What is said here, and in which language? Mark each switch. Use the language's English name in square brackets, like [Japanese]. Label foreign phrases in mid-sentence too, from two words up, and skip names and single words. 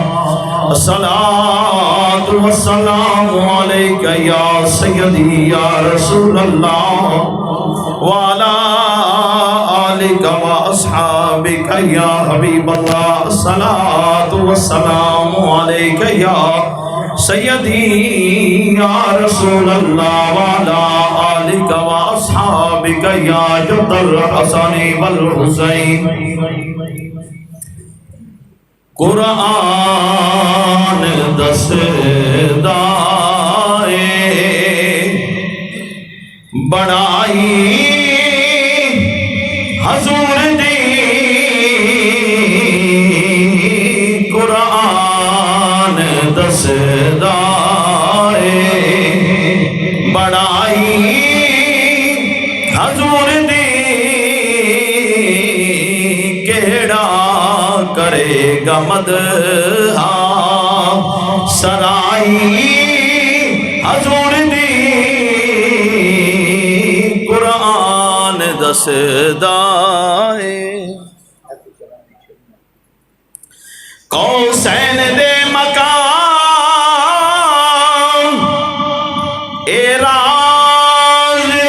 [Arabic] الصلاة والسلام عليك يا سيدي يا رسول الله وعلى آلك وأصحابك يا حبيب الله الصلاة والسلام عليك يا سيدي يا رسول الله وعلى آلك وأصحابك يا جد الحسن والحسين [Punjabi] قرآن دس دائے بڑائی حضور دی قرآن دس دائے بڑائی حضور دی کیڑا کرے گا مدحا سرائی حضور دی قرآن دس دائے قوسین دے مقام اعراض